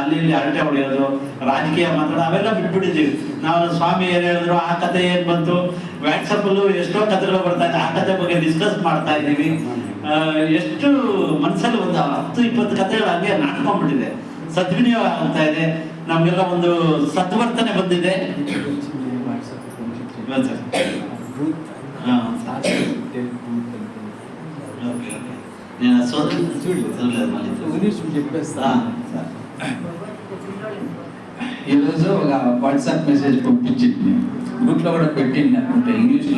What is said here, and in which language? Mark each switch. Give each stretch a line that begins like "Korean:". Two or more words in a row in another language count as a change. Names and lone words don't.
Kannada: ಅಲ್ಲಿ ಇಲ್ಲಿ ಹರಟೆ ಹೊಡೆಯೋದು, ರಾಜಕೀಯ ಮಾತಾಡೋದು ಅವೆಲ್ಲ ಬಿಟ್ಬಿಟ್ಟಿದ್ದೀವಿ ನಾವು. ಸ್ವಾಮಿ ಏನ್ ಹೇಳಿದ್ರು, ಆ ಕಥೆ ಏನ್ ಬಂತು, ವಾಟ್ಸಪ್ ಅಲ್ಲೂ ಎಷ್ಟೋ ಕಥೆಗಳು ಬರ್ತಾ ಇದೆ, ಆ ಕಥೆ ಬಗ್ಗೆ ಡಿಸ್ಕಸ್ ಮಾಡ್ತಾ ಇದ್ದೀವಿ. ಎಷ್ಟು ಮನಸ್ಸಲ್ಲಿ ಒಂದು 10-20 ಕಥೆಗಳು ಹಂಗೆ ನಾಟ್ಕೊಂಡ್ಬಿಟ್ಟಿದೆ. ಸದ್ವಿನಿಯೋಗ ಆಗ್ತಾ ಇದೆ, ನಮ್ಗೆಲ್ಲ ಒಂದು ಸದ್ವರ್ತನೆ ಬಂದಿದೆ.
Telugu: ఈరోజు ఒక వాట్సాప్ మెసేజ్ పంపించింది, గ్రూప్లో కూడా పెట్టింది అనుకుంటా, ఇంగ్లీష్లో.